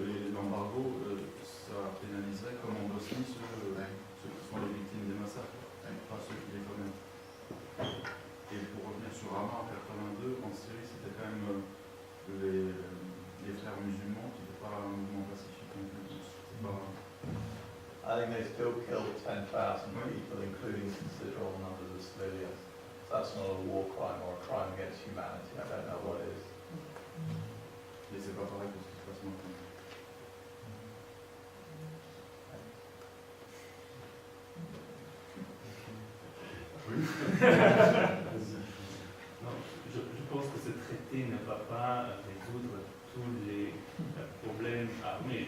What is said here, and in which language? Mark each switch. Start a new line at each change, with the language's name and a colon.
French: L'embargo, ça pénaliserait, comme en Bosnie, ceux qui sont les victimes des massacres, pas ceux qui les commettent. Et pour revenir sur Hama en 82, en Syrie, c'était quand même les frères musulmans qui n'étaient pas un mouvement pacifique non plus. C'était pas...
English: I think they still killed 10,000 people, including considerable numbers of civilians. That's not a war crime or a crime against humanity. I don't know what is.
French: Mais c'est pas pareil que ce qui se passe maintenant. Non, je pense que ce traité ne va pas résoudre tous les problèmes armés.